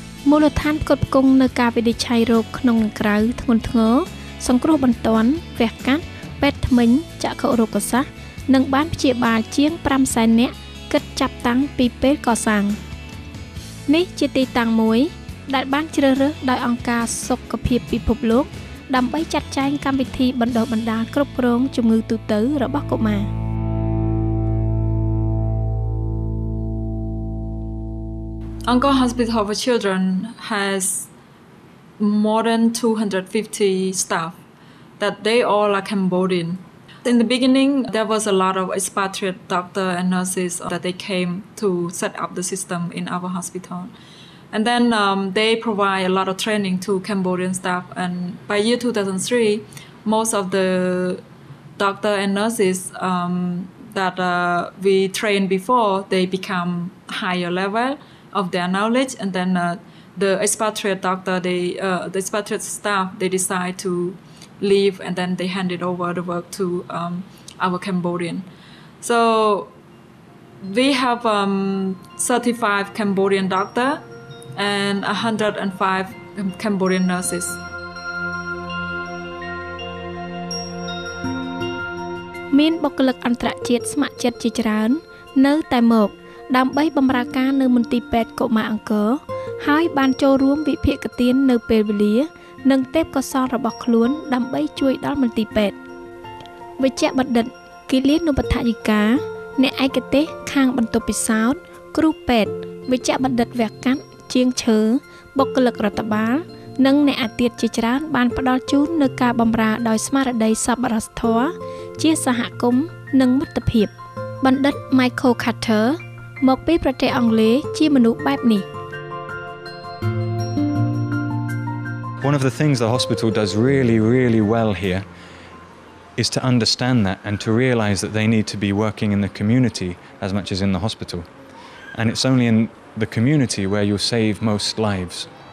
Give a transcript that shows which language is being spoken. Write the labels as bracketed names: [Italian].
[Khmer] មូលដ្ឋានផ្គត់ផ្គង់នៅការវិនិច្ឆ័យរោគក្នុងនិងក្រៅធ្ងន់ធ្ងរសង្គ្រោះបន្ទាន់វះកាត់ពេទ្យធ្មេញចក្ខុរោគសាស្ត្រនិងបានព្យាបាលជាង 500,000 នាក់គិតចាប់តាំងពីពេលកសាងនេះជាទីតាំងមួយដែលបានជ្រើសរើសដោយអង្គការសុខភាពពិភពលោកដើម្បីចាត់ចែងកម្មវិធីបណ្ដុះបណ្ដាលគ្រប់គ្រងជំងឺទូទៅរបស់កុមារ [English] Angkor Hospital for Children has more than 250 staff that they all are Cambodian. In the beginning, there was a lot of expatriate doctors and nurses that they came to set up the system in our hospital. And then they provide a lot of training to Cambodian staff. And by year 2003, most of the doctors and nurses that we trained before, they become higher level of their knowledge, and then the expatriate doctor, the expatriate staff, they decide to leave, and then they handed over the work to our Cambodian. So we have 35 Cambodian doctor and 105 Cambodian nurses. [Khmer] មានបុគ្គលិកអន្តរជាតិស្ម័គ្រចិត្តជាច្រើននៅតែមកដើម្បីបម្រើការនៅមន្ទីរពេទ្យកុមារអង្គរហើយបានចូលរួមវិភាគទាននៅពេលវេលានិងទេពកោសល្យរបស់ខ្លួនដើម្បីជួយដល់មន្ទីរពេទ្យ វិជ្ជបណ្ឌិតគិលានុបដ្ឋាយិកាអ្នកឯកទេសខាងបន្ទប់ពិសោធន៍គ្រូពេទ្យវិជ្ជបណ្ឌិតវះកាត់ជាងឈើបុគ្គលិករដ្ឋបាលនិងអ្នកអាទិត្យជាច្រើនបានផ្ដល់ជូននូវការបម្រើដោយស្មារតីសប្បុរសធម៌ជាសហគមន៍និងមិត្តភាពបណ្ឌិត Michael Carter មកពីប្រទេសអង់គ្លេសជាមនុស្សបែបនេះ [English] One of the things the hospital does really, really well here is to understand that and to realize that they need to be working in the community as much as in the hospital. And it's only in the community where you'll save most lives.